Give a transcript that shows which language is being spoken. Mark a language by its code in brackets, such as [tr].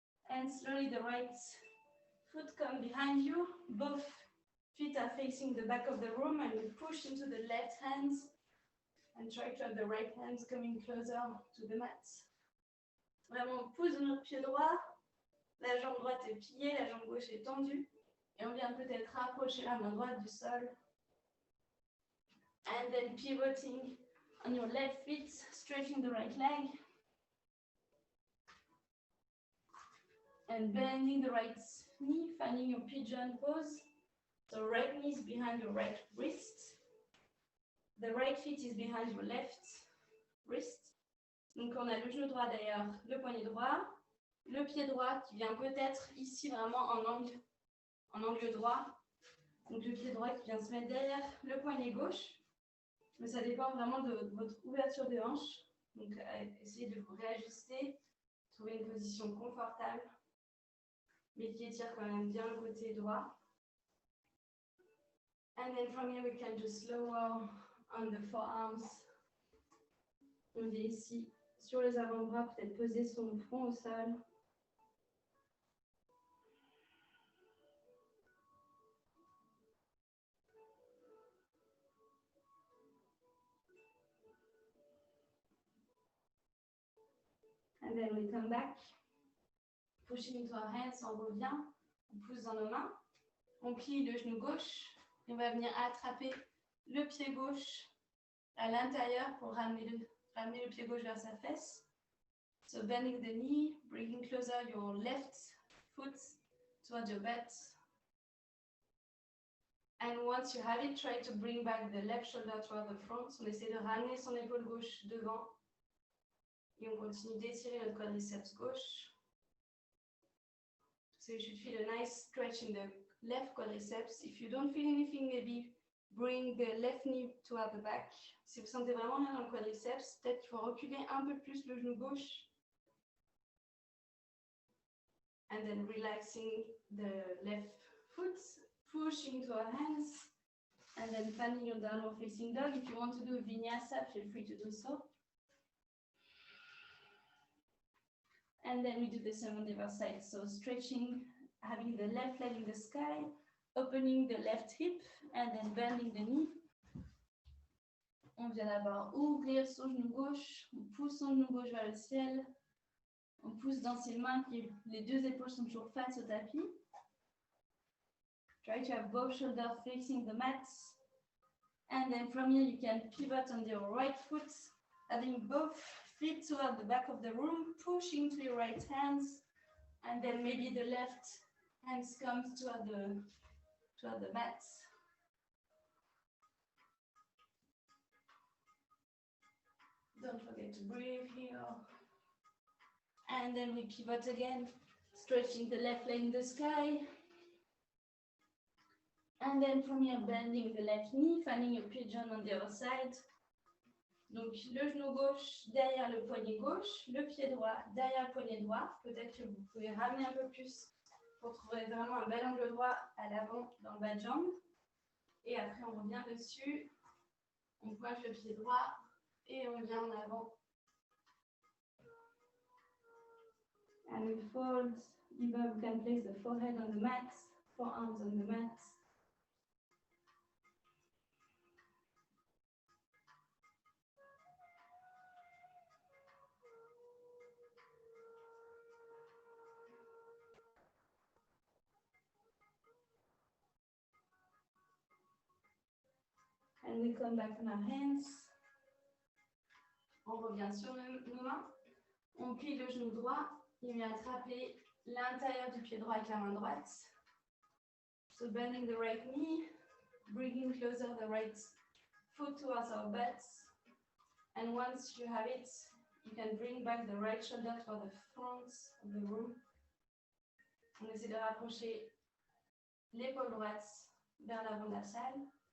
[en] And slowly the right foot comes behind you. Both feet are facing the back of the room and we push into the left hands and try to have the right hands coming closer to the mat. [fr] Vraiment, on pousse notre pied droit. La jambe droite est pliée, la jambe gauche est tendue. Et on vient peut-être rapprocher la main droite du sol. [en] And then pivoting on your left feet, stretching the right leg. And bending the right knee, finding your pigeon pose. So right knee is behind your right wrist. The right foot is behind your left wrist. [fr] Donc on a le genou droit derrière le poignet droit. Le pied droit qui vient peut-être ici vraiment en angle droit. Donc le pied droit qui vient se mettre derrière le poignet gauche. Mais ça dépend vraiment de votre ouverture de hanche. Donc essayez de vous réajuster, trouver une position confortable, mais qui étire quand même bien le côté droit. [en] And then from here we can just lower on the forearms. [fr] On est ici sur les avant-bras, peut-être poser son front au sol. [en] And then we come back, pushing into our hands, [fr] on revient, on pousse dans nos mains, on plie le genou gauche et on va venir attraper le pied gauche à l'intérieur pour ramener le pied gauche vers sa fesse. [en] So bending the knee, bringing closer your left foot towards your butt. And once you have it, try to bring back the left shoulder toward the front. [fr] On essaie de ramener son épaule gauche devant. Et on continue d'étirer notre quadriceps gauche. [en] So you should feel a nice stretch in the left quadriceps. If you don't feel anything, maybe bring the left knee toward the back. [fr] Si vous sentez vraiment rien dans le quadriceps, peut-être qu'il faut reculer un peu plus le genou gauche. [en] And then relaxing the left foot, pushing into our hands. And then finding your downward facing dog. If you want to do Vinyasa, feel free to do so. And then we do the same on the other side. So stretching, having the left leg in the sky, opening the left hip and then bending the knee. [fr] On vient d'abord ouvrir son genou gauche, on pousse son genou gauche vers le ciel, on pousse dans ses mains, les deux épaules sont toujours face au tapis. [en] Try to have both shoulders facing the mat. And then from here you can pivot on your right foot, having both feet toward the back of the room, pushing to your right hands, and then maybe the left hands comes toward the mat. Don't forget to breathe here. And then we pivot again, stretching the left leg in the sky. And then from here, bending the left knee, finding a pigeon on the other side. [fr] Donc, le genou gauche derrière le poignet gauche, le pied droit derrière le poignet droit. Peut-être que vous pouvez ramener un peu plus pour trouver vraiment un bel angle droit à l'avant dans le bas de jambe. Et après, on revient dessus. On pointe le pied droit et on vient en avant. [en] And we fold. Either we can place the forehead on the mat, forearms on the mat. And we come back on our hands. [fr] On revient sur nos mains. On plie le genou droit. Il vient attraper l'intérieur du pied droit avec la main droite. [en] So bending the right knee, bringing closer the right foot towards our butts. And once you have it, you can bring back the right shoulder for the front of the room. [fr] On essaie de rapprocher l'épaule droite vers l'avant de la salle.